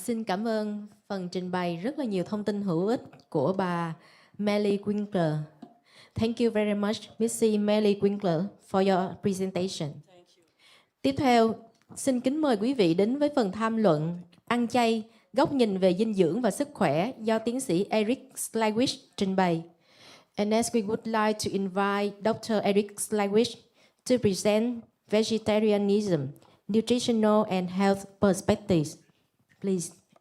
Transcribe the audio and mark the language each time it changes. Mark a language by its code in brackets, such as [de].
[vi] Xin cảm ơn phần trình bày rất là nhiều thông tin hữu ích của bà Marly Winckler. [en] Thank you very much, Miss Marly Winckler, for your presentation. [vi] Tiếp theo, xin kính mời quý vị đến với phần tham luận ăn chay, góc nhìn về dinh dưỡng và sức khỏe do tiến sĩ Eric Slywitch trình bày. [en] And next, we would like to invite Dr. Eric Slywitch to present vegetarianism, nutritional and health perspectives. Please.